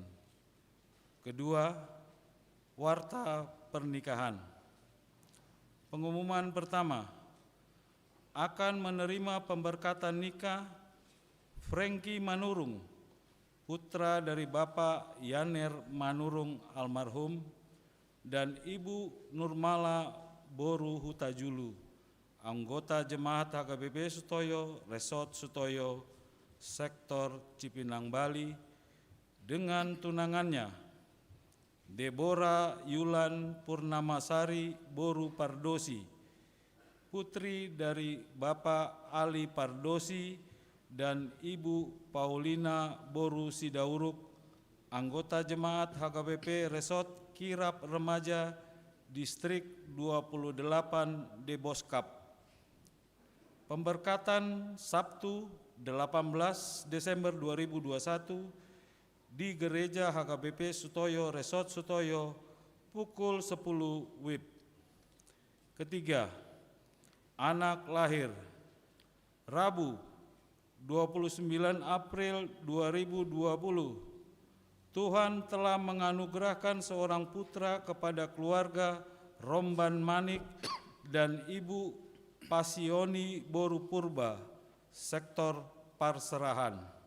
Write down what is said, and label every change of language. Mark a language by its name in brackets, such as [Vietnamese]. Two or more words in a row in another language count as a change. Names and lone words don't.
[Indonesian] Kedua, warta pernikahan. Pengumuman pertama, akan menerima pemberkatan nikah Franky Manurung, putra dari Bapak Yaner Manurung almarhum, dan Ibu Nurmala Boru Hutajulu, anggota Jemaat HKBP Sutoyo, Resort Sutoyo, Sektor Cipinang, Bali, dengan tunangannya Deborah Yulan Purnamasari Boru Pardosi, putri dari Bapak Ali Pardosi dan Ibu Paulina Boru Sidauruk, anggota Jemaat HKBP Resort Kirap Remaja Distrik 28 Deboskap. Pemberkatan Sabtu 18 Desember 2021 di Gereja HKBP Sutoyo Resort Sutoyo pukul 10 WIB. Ketiga, anak lahir Rabu 29 April 2020. Tuhan telah menganugerahkan seorang putra kepada keluarga Romban Manik dan Ibu Pasioni Boru Purba, sektor Parserahan.